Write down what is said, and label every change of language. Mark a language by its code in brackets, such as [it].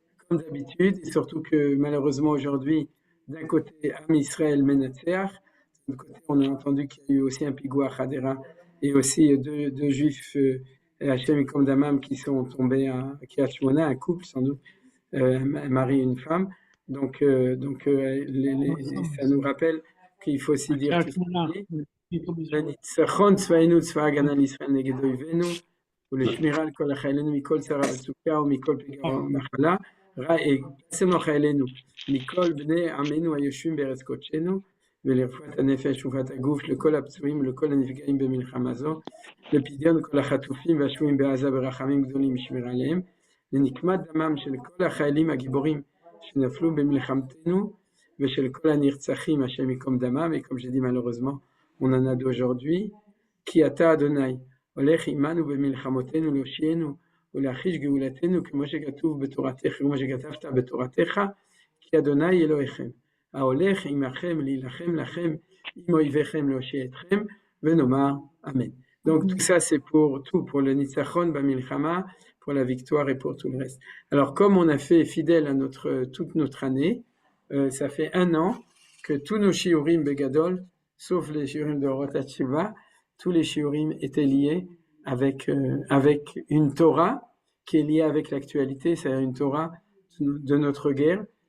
[fr] comme d'habitude, et surtout que malheureusement aujourd'hui, d'un côté, [he] Am Israël Menatseach, [fr] de l'autre côté, on a entendu qu'il y a eu aussi un pigoua à Hadera, et aussi deux juifs, Hachem et Kom Damam, qui sont tombés à Kiryat Shmona, un couple sans doute, un mari et une femme. Donc, ça nous rappelle qu'il faut aussi dire tout ce qu'on dit. [he] וניצחון צבאנו צבא ההגנה לישראל נגד אויבינו ולשמירה על כל החיילינו מכל צרה וצוקה ומכל פגע ומחלה שמנו חיילינו מכל בני עמנו היושבים בארץ קודשנו ולרפואת הנפש ורפואת הגוף לכל הפצועים ולכל הנפגעים במלחמה זו לפדיון כל החטופים והשבויים בעזה ברחמים גדולים משמירה עליהם לנקמת דמם של כל החיילים הגיבורים שנפלו במלחמתנו ושל כל הנרצחים השם ייקום דמם. [fr] Et comme j'ai dit malheureusement on en a d'aujourd'hui, [he] כי אתה אדוני הולך עמנו במלחמותינו להושיענו ולהחיש גאולתנו כמו שכתוב בתורתך, כמו שכתבת בתורתך, כי אדוני אלוהיכם ההולך עמכם להילחם לכם עם אויביכם להושיע אתכם ונאמר אמן. [fr] Donc tout ça c'est pour tout, pour le nitzachon במלחמה, pour la victoire et pour tout le reste. Alors comme on a fait fidèle à toute notre année, ça fait 1 an que tous nos shiurim begadol, sauf les shiurim de Orot HaTshuva, tous les shiurim étaient liés avec une Torah qui est liée avec l'actualité, c'est-à-dire une Torah de notre guerre.